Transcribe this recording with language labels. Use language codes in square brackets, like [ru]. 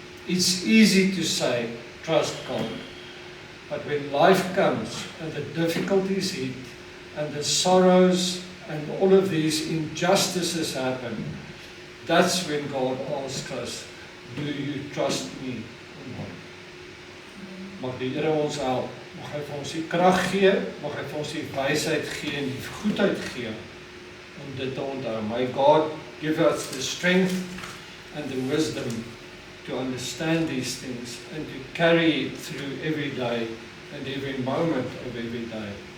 [en] It's easy to say, trust God. But when life comes, and the difficulties hit, and the sorrows and all of these injustices happen, that's when God asks us, do you trust me or not? [af] Mag die Here ons help, mag hy vir ons die krag gee, mag hy vir ons die wysheid gee en die goedheid gee om dit te onthou. [en] May God give us the strength and the wisdom to understand these things and to carry it through every day and every moment of every day.